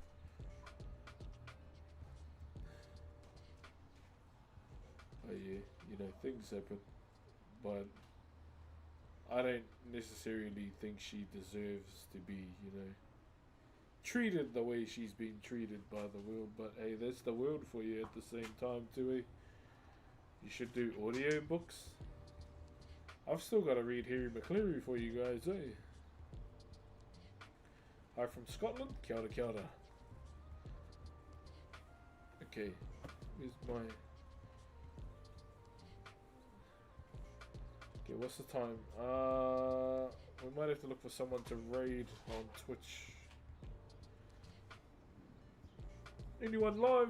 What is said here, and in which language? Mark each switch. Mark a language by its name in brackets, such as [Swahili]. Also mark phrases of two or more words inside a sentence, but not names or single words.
[English] Oh yeah, things happen, but I don't necessarily think she deserves to be, treated the way she's been treated by the world. But hey, that's the world for you at the same time too, eh? You should do audio books. I've still got to read Harry McCleary for you guys, eh? Hi from Scotland. [Māori] Kia ora, kia ora. [English] Okay, where's my... Okay, what's the time? We might have to look for someone to raid on Twitch. Anyone live?